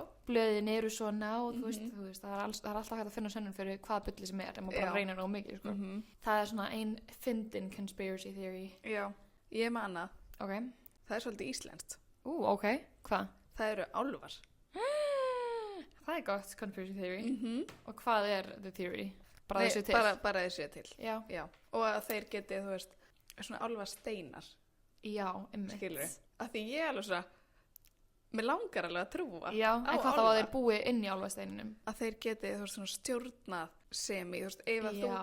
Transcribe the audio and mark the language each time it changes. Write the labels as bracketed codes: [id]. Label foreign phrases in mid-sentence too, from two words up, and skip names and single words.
[is] blöðin eru svona og þú veist það er alltaf hægt að finna sönnun fyrir hvað bulli sem er ef maður bara Já. reynir nóg mikið, sko. Það er svona ein fyndin [en] conspiracy theory. [is] Já. Ég man að Ok, það er svolítið íslenskt. ok, hvað? Það eru álfar. Það er gott [en] conspiracy theory. [is] Og hvað er [en] the theory? [is] Bara Nei, þessu til? Bara þessu til. Já, Já. Og að þeir geti, þú veist, svona álfasteinar, já, einmitt. skilur við. Af því ég er alveg svona, mér langar alveg að trúa Já, á en hvað þá að álfa. þeir búi inn í álfasteininum? Að þeir geti, þú veist, svona stjórnað semi, þú veist, ef að þú